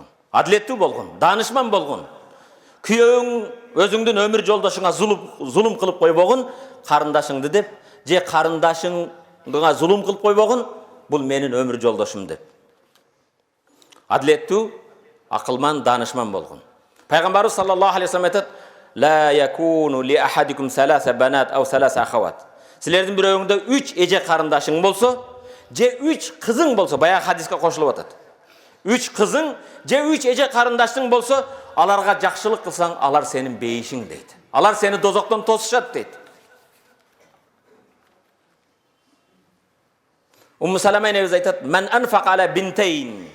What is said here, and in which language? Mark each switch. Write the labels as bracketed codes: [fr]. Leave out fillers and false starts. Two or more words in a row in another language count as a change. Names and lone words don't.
[ky] Адилеттүү болгон, даанышман болгон. Күйөөң өзүңдүн өмүр жолдошуңа зулум кылып койбогун, карындашыңды деп, же карындашыңга зулум кылып койбогун, бул менин өмүр жолдошум деп. Адилеттүү, акылман, даанышман болгон. Пайгамбарыбыз [ar] صلى الله عليه وسلم [ky] айтат: [ar] "لا يكون لأحدكم ثلاث بنات أو ثلاث أخوات." [ky] Силердин бирөөңдө 3 эже карындашың болсо, же 3 кызың болсо, баягы хадиске кошулуп атат. 3 кызың же 3 эже карындаштың болсо, аларга жакшылык кылсаң, алар сенин бейишиң дейт. Алар сени дозоктон тосушат дейт. Умму Салама энебиз айтат: [ar] "من أنفق على بنتين."